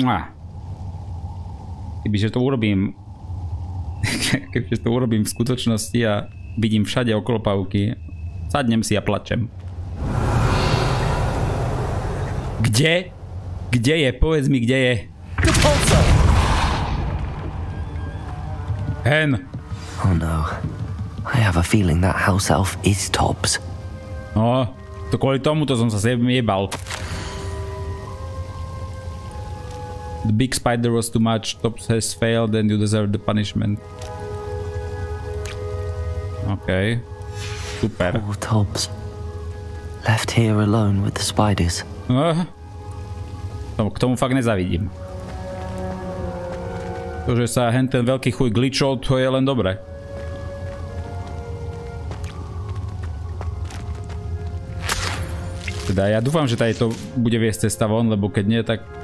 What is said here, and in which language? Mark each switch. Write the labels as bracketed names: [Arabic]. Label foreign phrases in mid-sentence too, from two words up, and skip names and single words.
[Slovak] Kebyže to urobím v skutočnosti a vidím všade okolo pavúky, sadnem si a plačem. Kde? Kde je? Povedz mi, kde je? Hen. [English] Oh no. I have a feeling that house elf is Tobbs. [Slovak] No, to kvôli tomuto som sa jebal. [English] The big spider was too much. Tobbs has failed and you deserve the punishment. [Slovak] OK. Super. [English] Oh, Tobbs. Left here alone with the spiders. [Slovak] K tomu fakt nezavidím. To, že sa ten veľký chuj glitchol, to je len dobré. Teda ja dúfam, že tady to bude viesť cesta von, lebo keď nie, tak...